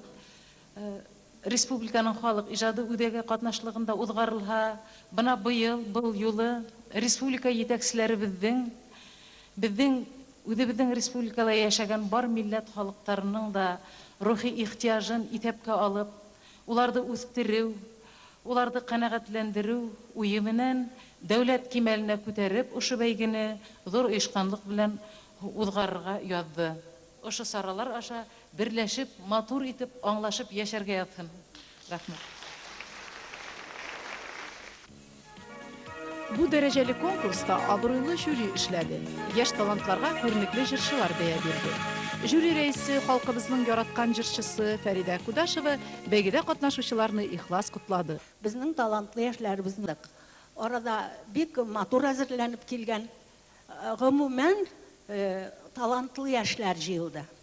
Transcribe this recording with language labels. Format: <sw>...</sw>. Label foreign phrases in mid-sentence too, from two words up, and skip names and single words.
<ba>республиканың халыҡ ижады үҙәге ҡатнашлығында уҙғарылһа, бына быйыл, был юлы республика етәкселәребеҙҙең, үҙебеҙҙең республикала йәшәгән бар милләт халыҡтарының да рухи ихтияжын иҫәпкә алып, уларҙы үҫтереү, уларҙы ҡәнәғәтләндереү уйы менән дәүләт кимәленә күтәреп, ошо бәйгене ҙур ойошҡанлыҡ белән уҙғарырға яҙҙы. Ошо саралар аша берләшеп, матур итеп, аңлашып йәшәргә яҙһын. Рәхмәт.</ba> <tt>Бу дәрәжәле конкурста абруйлы жюри эшләде.</tt> <ba>Йәш талантларға күренекле җырчылар бәйә бирде. Жюри рәисе, халҡыбыҙҙың яратҡан җырчысы Фәридә Кудашева бәйгедә ҡатнашыусыларны ихлас ҡотлады.</ba> <tt>Безнең талантлы йәшләребеҙ арада бик матур әзерләнеп килгән, ғөмүмән талантлы йәшләр җыйылды.</tt>